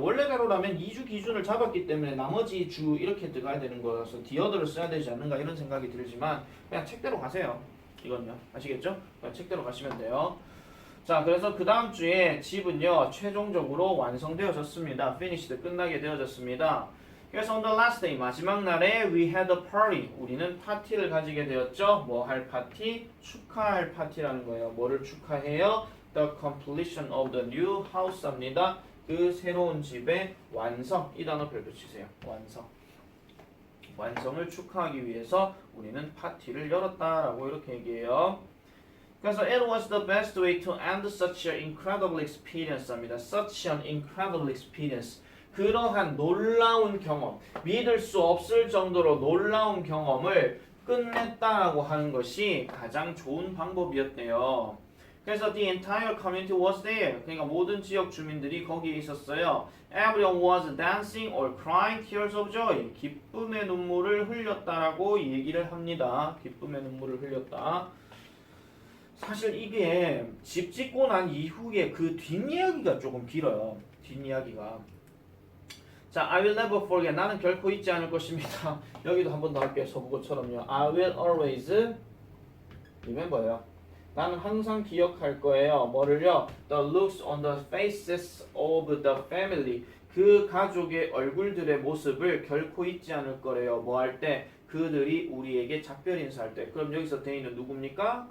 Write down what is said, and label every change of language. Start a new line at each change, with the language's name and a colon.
Korean: 원래대로라면 2주 기준을 잡았기 때문에 나머지 주 이렇게 들어가야 되는 거라서 디어더를 써야 되지 않는가 이런 생각이 들지만 그냥 책대로 가세요. 이건요. 아시겠죠? 그냥 책대로 가시면 돼요. 자, 그래서 그 다음 주에 집은요 최종적으로 완성되어졌습니다. finished 끝나게 되어졌습니다. 그래서
English: on the last day
Korean: 마지막 날에
English: we had a party
Korean: 우리는 파티를 가지게 되었죠. 뭐 할 파티? 축하할 파티라는 거예요. 뭐를 축하해요?
English: The completion of the new house
Korean: 합니다. 그 새로운 집의 완성 이 단어 별표 치세요. 완성을 축하하기 위해서 우리는 파티를 열었다라고 이렇게 얘기해요. 그래서
English: it was the best way to end such an incredible experience
Korean: 합니다.
English: Such an incredible experience
Korean: 그러한 놀라운 경험 믿을 수 없을 정도로 놀라운 경험을 끝냈다라고 하는 것이 가장 좋은 방법이었대요. 그래서
English: the entire community was there.
Korean: 그러니까 모든 지역 주민들이 거기에 있었어요.
English: Everyone was dancing or crying tears of joy.
Korean: 기쁨의 눈물을 흘렸다라고 얘기를 합니다. 기쁨의 눈물을 흘렸다. 사실 이게 집 짓고 난 이후에 그 뒷이야기가 조금 길어요. 뒷이야기가. 자,
English: I will never forget.
Korean: 나는 결코 잊지 않을 것입니다. 여기도 한 번 더 할게요. 서부고처럼요.
English: I will always remember요.
Korean: 나는 항상 기억할 거예요. 뭐를요?
English: The looks on the faces of the family.
Korean: 그 가족의 얼굴들의 모습을 결코 잊지 않을 거래요. 뭐 할 때? 그들이 우리에게 작별 인사할 때. 그럼 여기서 대인은 누굽니까?